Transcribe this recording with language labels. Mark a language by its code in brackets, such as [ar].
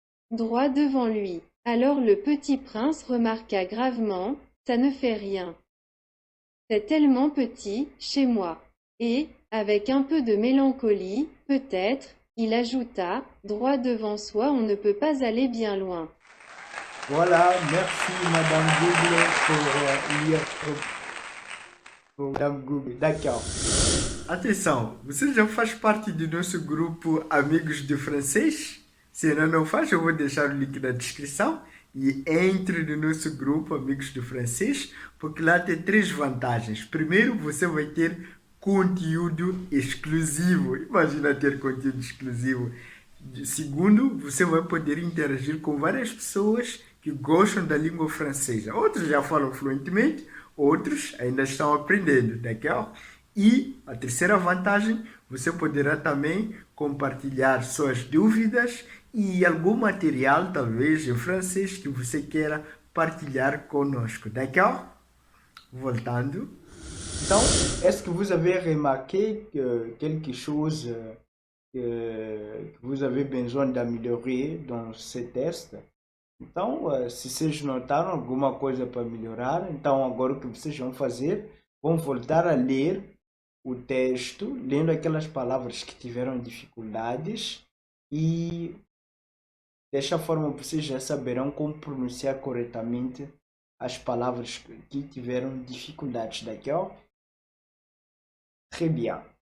[fr] Droit devant lui. Alors le petit prince remarqua gravement, ça ne fait rien. C'est tellement petit, chez moi. Et, avec un peu de mélancolie, peut-être, il ajouta, droit devant soi on ne peut pas aller bien loin. Voilà, merci Madame Google pour lire pour Madame Google. D'accord. [pt] Atenção, você já faz parte do nosso grupo Amigos de Francês? Se ainda não faz, eu vou deixar o link na descrição e entre no nosso grupo Amigos de Francês, porque lá tem 3 vantagens. Primeiro, você vai ter conteúdo exclusivo. Imagina ter conteúdo exclusivo. Segundo, você vai poder interagir com várias pessoas que gostam da língua francesa. Outros já falam fluentemente, outros ainda estão aprendendo, d'accord? E a terceira vantagem, você poderá também compartilhar suas dúvidas e algum material, talvez em francês, que você queira partilhar conosco, d'accord? Voltando. [fr] Então, est-ce que vous avez remarqué quelque chose que vous avez besoin d'améliorer dans ce test? [pt] Então, se vocês notaram alguma coisa para melhorar, então agora o que vocês vão fazer, vão voltar a ler o texto, lendo aquelas palavras que tiveram dificuldades e dessa forma vocês já saberão como pronunciar corretamente as palavras que tiveram dificuldades, d'accord? [fr] Très bien.